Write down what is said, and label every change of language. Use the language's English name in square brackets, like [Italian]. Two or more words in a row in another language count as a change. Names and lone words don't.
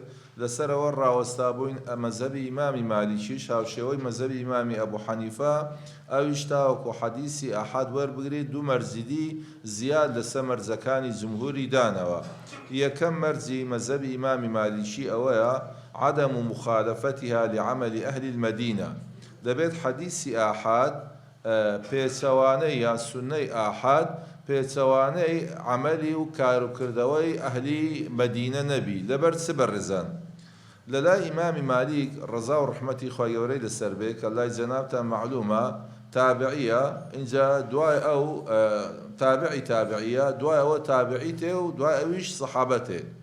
[Central Kurdish] لەسەرەوە ڕاوەستا بووین مەذهبی ئیمامی مالیکیش هاوشێوەی مەذهبی ئیمامی ئەبوو حەنیفە، ئەویش تاوەکو حەدیسی ئاحاد وەربگرێت دوو مەرجی زیاد لەسەر مەرجەکانی جمهوری دانەوە. یەکەم مەرجی مەذهبی ئیمامی مالیکی ئەوەیە: [Arabic] عدم مخالفتها لعمل أهل المدينة. [Central Kurdish] دەبێت حەدیسی ئاحاد پێچەوانەی یا سونەی ئاحاد پێچەوانەی عملی و کاروکردەوەی ئەهلی مەدینە نەبی. لەبەر چ بەڕێزان؟ لە لای ئیمامی مالیک ڕەزا و ڕحمەتی خۆی گەورەی لەسەر بێ کە لای جەنابتان معلومە تابعیە، اینجا دوای ئەو تابعیە، دوای ئەوە تابعی تێ و دوای ئەویش سەحابە تێ.